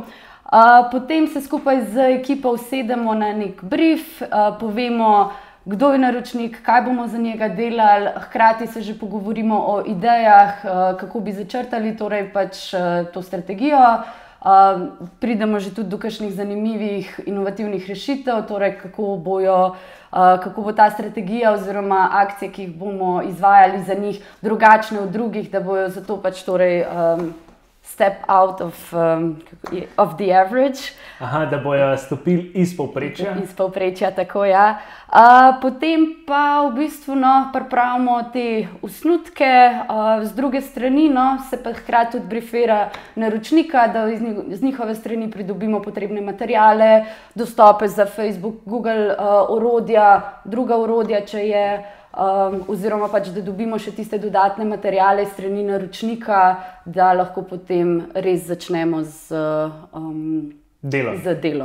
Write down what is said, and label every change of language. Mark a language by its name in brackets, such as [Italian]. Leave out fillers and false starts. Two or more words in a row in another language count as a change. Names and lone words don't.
[Slovenian] Potem se skupaj z ekipo usedemo na nek brief, povemo, kdo je naročnik, kaj bomo za njega delali, hkrati se že pogovorimo o idejah, kako bi začrtali to strategijo. pridemo že tudi do kakšnih zanimivih, inovativnih rešitev, torej kako bo ta strategija oziroma akcije, ki jih bomo izvajali za njih, drugačne od drugih, da bojo zato pač torej [English] step out of the average. [Slovenian] Aha, da bojo stopili iz povprečja. Iz povprečja, tako ja. Potem pa v bistvu pripravimo te osnutke, z druge strani se pa hkrati tudi brifira naročnika, da z njihove strani pridobimo potrebne materiale, dostope za Facebook, Google orodja, druga orodja, če je, oziroma pač, da dobimo še tiste dodatne materiale strani naročnika, da lahko potem res začnemo z delom.